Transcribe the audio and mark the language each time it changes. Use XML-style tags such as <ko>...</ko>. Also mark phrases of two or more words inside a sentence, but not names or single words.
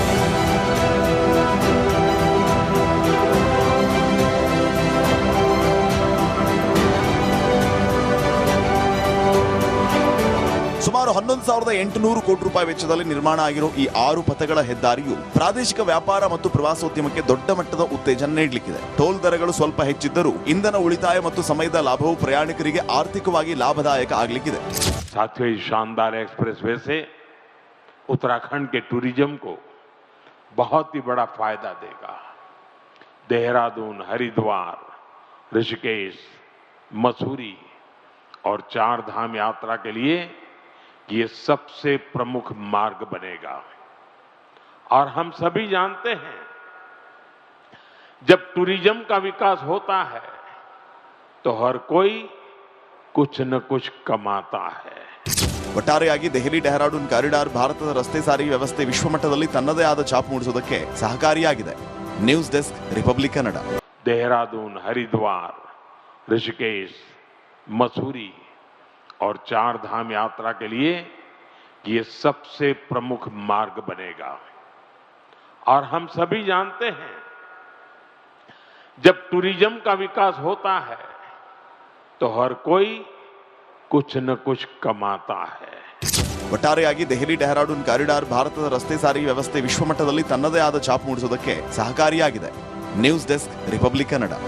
<kn>ಸುಮಾರು 11,800 ಕೋಟಿ ರೂಪಾಯಿ ವೆಚ್ಚದಲ್ಲಿ ನಿರ್ಮಾಣ ಆಗಿರೋ ಈ 6 ಪಥಗಳ ಹೆದ್ದಾರಿಯು ಪ್ರಾದೇಶಿಕ ವ್ಯಾಪಾರ ಮತ್ತು ಪ್ರವಾಸೋದ್ಯಮಕ್ಕೆ ದೊಡ್ಡ ಮಟ್ಟದ ಉತ್ತೇಜನ ನೀಡಲಿಕ್ಕಿದೆ. ಟೋಲ್ ದರಗಳು ಸ್ವಲ್ಪ ಹೆಚ್ಚಿದ್ದರೂ ಇಂಧನ ಉಳಿತಾಯ ಮತ್ತು ಸಮಯದ ಲಾಭವು ಪ್ರಯಾಣಿಕರಿಗೆ ಆರ್ಥಿಕವಾಗಿ ಲಾಭದಾಯಕ ಆಗಲಿಕ್ಕಿದೆ.</kn> <hi>साथियों, इस शानदार एक्सप्रेसवे से उत्तराखंड के टूरिज्म को बहुत ही बड़ा फायदा देगा. देहरादून, हरिद्वार, ऋषिकेश, मसूरी और 4 धाम यात्रा के लिए ये सबसे प्रमुख मार्ग बनेगा. और हम सभी जानते हैं, जब टूरिज्म का विकास होता है तो हर कोई कुछ न कुछ कमाता है.</hi> <kn>ಒಟ್ಟಾರೆಯಾಗಿ ದೆಹಲಿ ಡೆಹ್ರಾಡೂನ್ ಕಾರಿಡಾರ್ ಭಾರತದ ರಸ್ತೆ ಸಾರಿಗೆ ವ್ಯವಸ್ಥೆ ವಿಶ್ವಮಟ್ಟದಲ್ಲಿ ತನ್ನದೇ ಆದ ಛಾಪು ಮೂಡಿಸುವುದಕ್ಕೆ ಸಹಕಾರಿಯಾಗಿದೆ.</kn> <en>News Desk,</en> <kn>ರಿಪಬ್ಲಿಕ್ ಕನ್ನಡ.</kn> <hi>देहरादून, हरिद्वार, ऋषिकेश, मसूरी और 4 धाम यात्रा के लिए ये सबसे प्रमुख मार्ग बनेगा. और हम सभी जानते हैं, जब टूरिज्म का विकास होता है तो हर कोई कुछ न कुछ कमाता है.</hi> <kn>ಒಟ್ಟಾರೆಯಾಗಿ ದೆಹಲಿ ಡೆಹ್ರಾಡೂನ್ ಕಾರಿಡಾರ್ ಭಾರತದ ರಸ್ತೆ ಸಾರಿಗೆ ವ್ಯವಸ್ಥೆ ವಿಶ್ವಮಟ್ಟದಲ್ಲಿ ತನ್ನದೇ ಆದ ಛಾಪು ಮೂಡಿಸುವುದಕ್ಕೆ ಸಹಕಾರಿಯಾಗಿದೆ.</kn> <en>News Desk,</en> <kn>ರಿಪಬ್ಲಿಕ್ ಕನ್ನಡ.</kn>